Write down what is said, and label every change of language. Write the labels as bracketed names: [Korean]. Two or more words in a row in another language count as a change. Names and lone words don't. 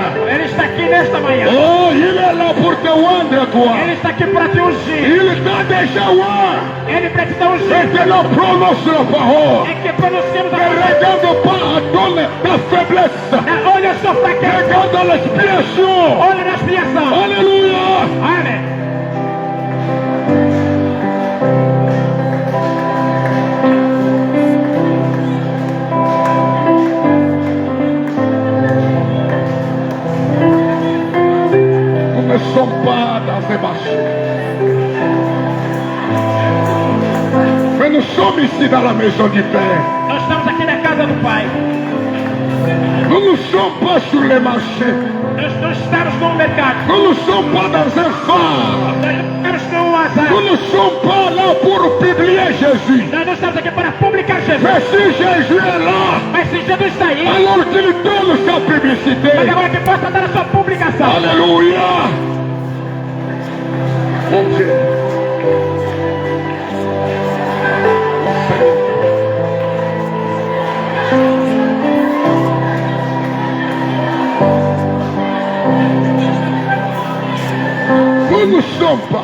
[Portuguese] Ele está aqui nesta manhã. [French] Oh, il est là pour te rendre toi. [Portuguese] Ele está aqui para te ungir. [French] Il t'a déjà oint. [Portuguese] Ele precisa ungir. [French] Maintenant, prononce la parole. [Portuguese] É que pronunciamos a [French] Ne [Portuguese] palavra. [French] regarde pas à ta faiblesse. [Portuguese] Olha a sua fraqueza. [French] Regarde à l'expiation. [Portuguese] Olha na expiação. [French] Alléluia. [Portuguese] Amém. [French] Nous ne sommes pas dans un marché. Mais nous sommes ici dans la maison du Père. [Portuguese] Nós estamos aqui na casa do Pai. [French] Nous ne sommes pas sur les marchés. [Portuguese] Nós não estamos no mercado. [French] Nous ne sommes pas dans un phare. [Portuguese] Nós estamos no azar. [French] Nous ne sommes pas là pour publier Jésus. [Portuguese] Nós não estamos aqui para publicar Jesus. [French] Mais si Jésus est là, [Portuguese] Mas se Jesus está aí, [French] alors qu'il donne sa publicité. [Portuguese] mas agora que possa dar a sua publicação. [French] Alléluia. Mon Dieu. Nous ne sommes pas.